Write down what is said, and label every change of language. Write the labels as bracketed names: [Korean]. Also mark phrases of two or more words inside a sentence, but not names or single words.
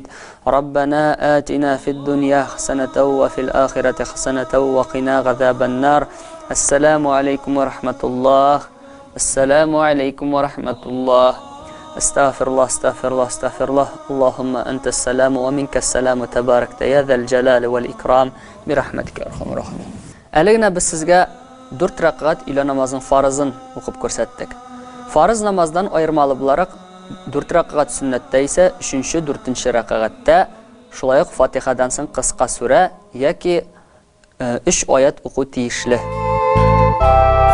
[Arabic] ربنا آتنا في الدنيا حسنة وفي الآخرة حسنة وقنا عذاب النار. السلام عليكم ورحمة الله. السلام عليكم ورحمة الله. استغفر الله استغفر الله استغفر الله. اللهم أنت السلام ومنك السلام تباركت يا ذا الجلال والإكرام برحمتك يا أرحم الراحمين. [Tatar] Әлегенә без сезгә 4 рәкъгат илә намазын фарызын укып күрсәттек. Фарыз намаздан айырмалы буларак 4 рәкъгат сөннәттә исә 3-нче 4-нче рәкъгатта шулай ук Фатихадан соң кыска сүрә яки 3 аят уку тиешле.